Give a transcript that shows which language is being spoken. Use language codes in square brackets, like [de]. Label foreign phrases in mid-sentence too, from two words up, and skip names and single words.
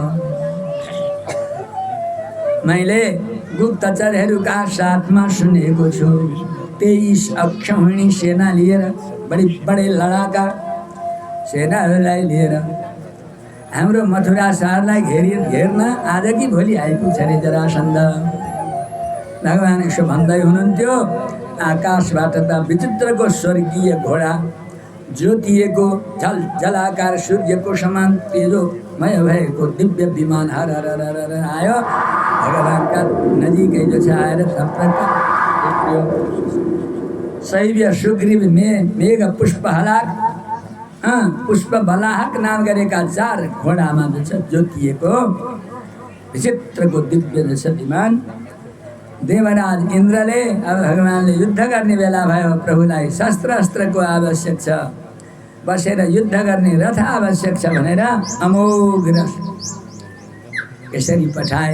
[ne] मैले गुप्तचरहरूका साथमा सुनेको छु 23 अक्षौहिणी सेना लिएर, बडे लडाका सेनाहरूलाई लिएर हाम्रो मथुरा शहरलाई घेर्न आज कि भोलि आइपुग्छ रे जरासन्ध। भगवान यसो भन्दै हुनुहुन्थ्यो। आकाशबाट त विचित्रको स्वर्गीय घोडा ज्योतिएको झलझलाकार सूर्यको समान तेजोमय भएको दिव्य विमान हर हर हर हर आयो। भगवानका नजिकै जो छ आएर शैव्य सुग्रीव मेघ पुष्पहलाक पुष्प बलाहक नाम गरेका 4 घोडामा जो छ ज्योतिएको विचित्रको दिव्य जो छ विमान। देवराज इन्द्रले अब भगवानले युद्ध गर्ने बेला भयो, प्रभुलाई शस्त्र अस्त्रको आवश्यक छ, बसेर युद्ध गर्ने रथ आवश्यक छ भनेर अमोघ रथ यसरी पठाए।